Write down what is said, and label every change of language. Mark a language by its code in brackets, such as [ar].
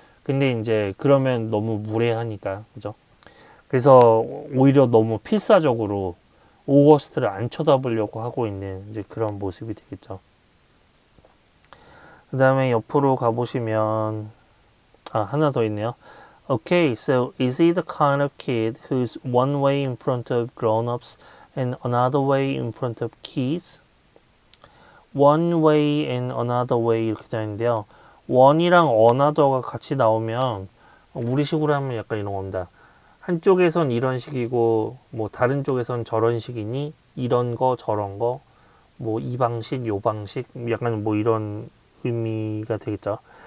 [ko] 근데 이제 그러면 너무 무례하니까. 그죠? 그래서 오히려 너무 필사적으로 오거스트를 안 쳐다보려고 하고 있는 이제 그런 모습이 되겠죠. 그 다음에 옆으로 가보시면 하나 더 있네요. [en] Okay, so is he the kind of kid who's one way in front of grown-ups and another way in front of kids? One way and another way [ko] 이렇게 되어 있는데요. one이랑 another가 같이 나오면 우리식으로 하면 약간 이런 겁니다. 한쪽에선 이런 식이고 뭐 다른 쪽에선 저런 식이니 이런 거 저런 거 뭐 이 방식 요 방식 약간 뭐 이런 의미가 되겠죠.